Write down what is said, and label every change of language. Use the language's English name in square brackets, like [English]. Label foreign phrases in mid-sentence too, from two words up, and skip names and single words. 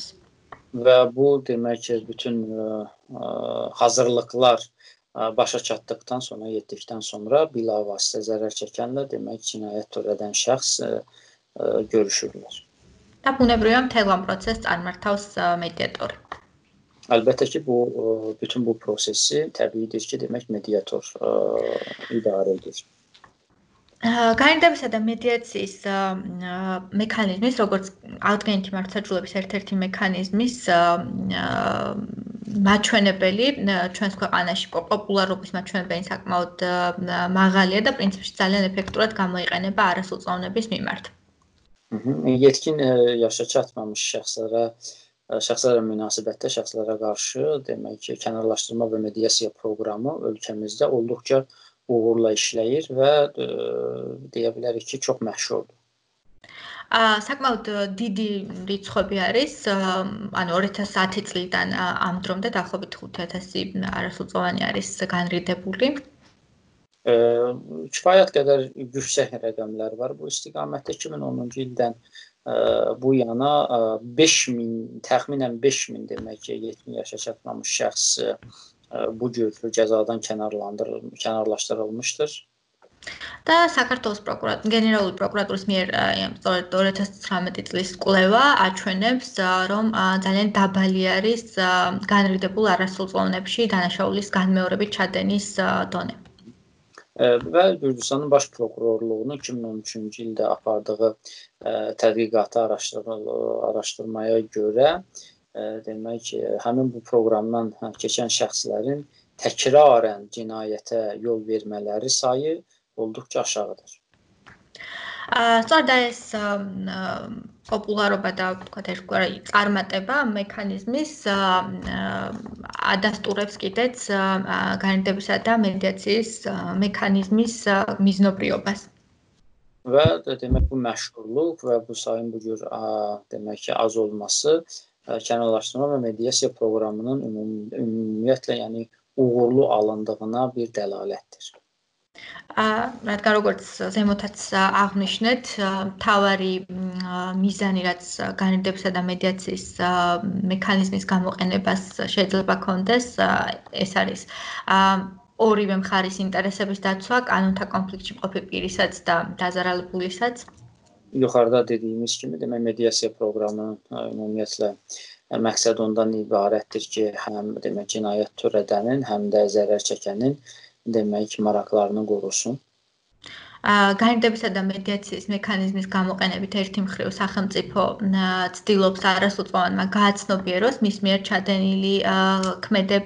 [Azerbaijani] Və bu demək ki, bütün hazırlıqlar başa çatdıqdan sonra, yetdikdən sonra bilavasitə zərər çəkənlə demək cinayət törədən şəxs görüşürlər. [Georgian] და ბუნებრივია მთელ ამ პროცესს წარმართავს მედიატორი. [Azerbaijani] Əlbəttə ki, bütün bu prosesi təbiidir ki, demək mediator idarə edir. [Georgian] განრდებისა და მედიაციის მექანიზმის, როგორც აღდგენითი მართლმსაჯულების ერთ-ერთი მექანიზმის მაჩვენებელი ჩვენს ქვეყანაში პოპულარობის მაჩვენებელი საკმაოდ მაღალია და პრინციპში ძალიან ეფექტურად გამოიყენება არასრულწლოვნების მიმართ. [Azerbaijani] Yetkin yaşa çatmamış şəxslərlə münasibətdə şəxslərə qarşı demək ki, kənarlaşdırma və mediasiya proqramı ölkəmizdə olduqca uğurla işləyir və deyə bilərik ki, çox məşhurdur. [Georgian] საკმაოდ დიდი რიცხვები არის, ანუ 2010 წლიდან ამ დრომდე დაახლოებით 5000 არასრულწლოვანი არის განრიდებული. [Azerbaijani] Kifayət qədər yüksək rəqəmlər var bu istiqamətdə. 2010-cu ildən bu yana 5000, təxminən 5000 demək ki, 70 yaşa çatmamış şəxs bu cür cəzadan kənarlaşdırılmışdır. [Georgian] და საქართველოს გენერალური პროკურატურის მიერ სწორედ 2019 წლის კვლევა აჩვენებს, რომ ძალიან დაბალი არის განრიდებულ არასრულწლოვნებში დანაშაულის განმეორებით ჩადენის დონე. [Azerbaijani] Və Gürcüstanın baş prokurorluğunun 2013-cü ildə apardığı tədqiqatı araşdırmaya görə demək ki, həmin bu proqramdan keçən şəxslərin təkrarən cinayətə yol vermələri sayı olduqca aşağıdır. [Georgian] სწორედ ეს პოპულარობა და ვთქვათ ერთგვარი წარმატება მექანიზმის ადასტურებს კიდეც განრდებისა და მედიაციის მექანიზმის მიზნობრიობას. [Azerbaijani] Və demək bu məşğulluq və bu sayın bu cür demək ki, az olması kənarlaşdırma və mediasiya proqramının ümumiyyətlə, yəni uğurlu alındığına bir dəlalətdir. [Georgian] რადგან როგორც ზემოთაც აღნიშნეთ, მთავარი მიზანი რაც განრდებისა და მედიაციის მექანიზმის გამოყენებას შეიძლება კონდეს, ეს არის ორივე მხარის ინტერესების დაცვა, კანონთა კონფლიქტში მყოფი პირისაც და დაზარალებულისაც. [Azerbaijani] Yuxarıda dediyimiz kimi, demək mediasiya proqramı ümumiyyətlə məqsəd ondan ibarətdir ki, həm demək cinayət törədənin, həm də zərər çəkənin demək maraqlarını qorusun. [Georgian] განრდებისა და მედიაციის მექანიზმის გამოყენებით ერთი მხრივ სახელმწიფო ცდილობს არასრულწლოვანმა გააცნობიეროს მის მიერ ჩადენილი ქმედება.